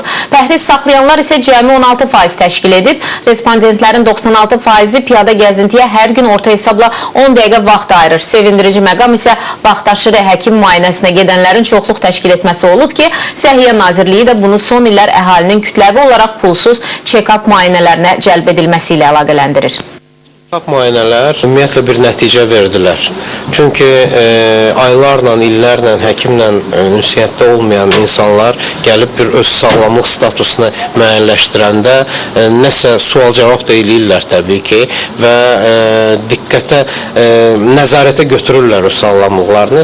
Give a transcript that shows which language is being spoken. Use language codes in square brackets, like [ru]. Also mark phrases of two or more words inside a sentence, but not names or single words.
[az] Pəhriz saxlayanlar isə cəmi 16% təşkil edib. Respondentlərin 96%-i piyada gəzintiyə hər gün orta hesabla 10 dəqiqə vaxt ayırır. Sevindirici məqam isə vaxtaşırı həkim müayinəsinə gedənlərin çoxluq təşkil etməsi olub ki, Səhiyyə Nazirliyi də bunu son illər əhalinin kütləvi olaraq pulsuz check-up müayinələrinə cəlb edilməsi ilə əlaqələndirir. Check-up müayinələr ümumiyyətlə bir nəticə verdilər. Çünki aylarla, illərlə həkimlə ünsiyyətdə olmayan insanlar gəlib bir öz sağlamlıq statusunu müəyyənləşdirəndə nəsə sual-cavab da eləyirlər təbii ki və diqqətə, nəzarətə götürürlər o sağlamlıqlarını.